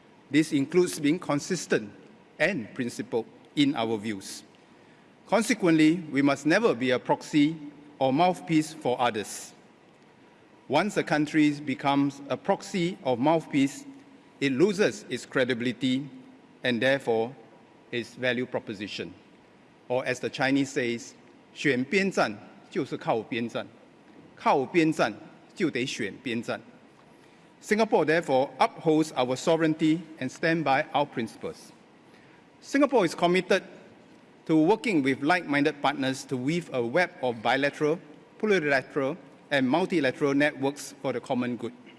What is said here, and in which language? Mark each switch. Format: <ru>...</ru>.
<en>This includes being consistent and principled in our views. Consequently, we must never be a proxy or mouthpiece for others. Once a country becomes a proxy or mouthpiece, it loses its credibility and therefore its value proposition. Or as the Chinese says,</en> <zh>选边站就是靠边站，靠边站就得选边站.</zh> <en>Singapore therefore upholds our sovereignty and stand by our principles. Singapore is committed to working with like-minded partners to weave a web of bilateral, plurilateral, and multilateral networks for the common good.</en>